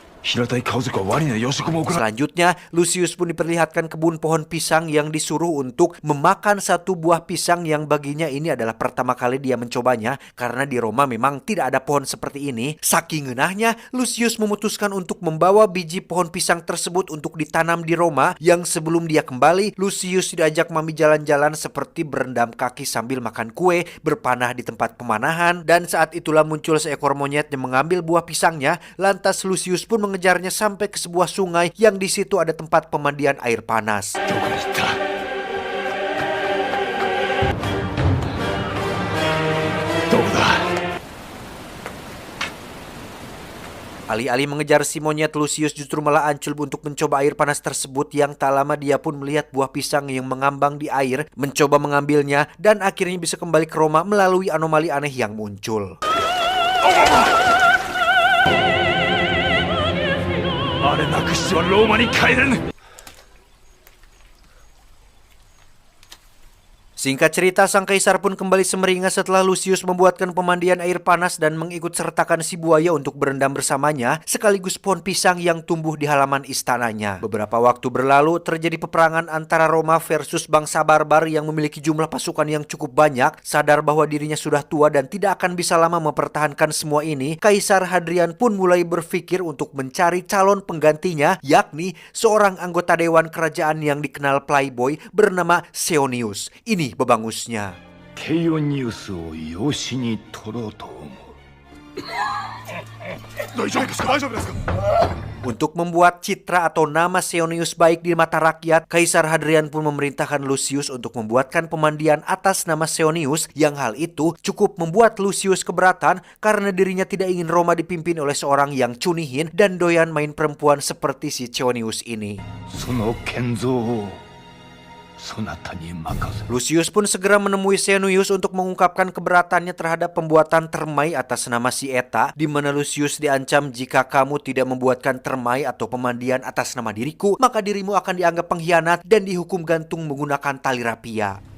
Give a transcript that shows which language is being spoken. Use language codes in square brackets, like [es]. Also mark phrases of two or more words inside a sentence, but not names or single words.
[ja] 平たい顔族はワニの養殖も行う。 [id] Selanjutnya, Lucius pun diperlihatkan kebun pohon pisang yang disuruh untuk memakan satu buah pisang yang baginya ini adalah pertama kali dia mencobanya karena di Roma memang tidak ada pohon seperti ini. Saking ngenahnya, Lucius memutuskan untuk membawa biji pohon pisang tersebut untuk ditanam di Roma yang sebelum dia kembali, Lucius diajak mami jalan-jalan seperti berendam kaki sambil makan kue, berpanah di tempat pemanahan, dan saat itulah muncul seekor monyet yang mengambil buah pisangnya. Lantas Lucius pun mengejarnya sampai ke sebuah sungai yang di situ ada tempat pemandian air panas. [ja] どこに行った。どこだ。 [id] Alih-alih mengejar si monyet, Lucius justru malah ancul untuk mencoba air panas tersebut yang tak lama dia pun melihat buah pisang yang mengambang di air, mencoba mengambilnya, dan akhirnya bisa kembali ke Roma melalui anomali aneh yang muncul. [ja] あれなくしてはローマに帰れぬ。 [id] Singkat cerita, sang kaisar pun kembali semeringah setelah Lucius membuatkan pemandian air panas dan mengikut sertakan si buaya untuk berendam bersamanya, sekaligus pohon pisang yang tumbuh di halaman istananya. Beberapa waktu berlalu, terjadi peperangan antara Roma versus bangsa barbar yang memiliki jumlah pasukan yang cukup banyak. Sadar bahwa dirinya sudah tua dan tidak akan bisa lama mempertahankan semua ini, Kaisar Hadrian pun mulai berpikir untuk mencari calon penggantinya, yakni seorang anggota dewan kerajaan yang dikenal playboy bernama Seonius. Ini bebangusnya. [ja] ケイオニウスを養子に取ろうと思う。大丈夫ですか。大丈夫ですか。 [id] Untuk membuat citra atau nama Seonius baik di mata rakyat, Kaisar Hadrian pun memerintahkan Lucius untuk membuatkan pemandian atas nama Seonius, yang hal itu cukup membuat Lucius keberatan karena dirinya tidak ingin Roma dipimpin oleh seorang yang cunihin dan doyan main perempuan seperti si Seonius ini. [ja] その建造をそなたに任せ。 [id] Lucius pun segera menemui Seonius untuk mengungkapkan keberatannya terhadap pembuatan termai atas nama si Eta, di mana Lucius diancam jika kamu tidak membuatkan termai atau pemandian atas nama diriku, maka dirimu akan dianggap pengkhianat dan dihukum gantung menggunakan tali rapia.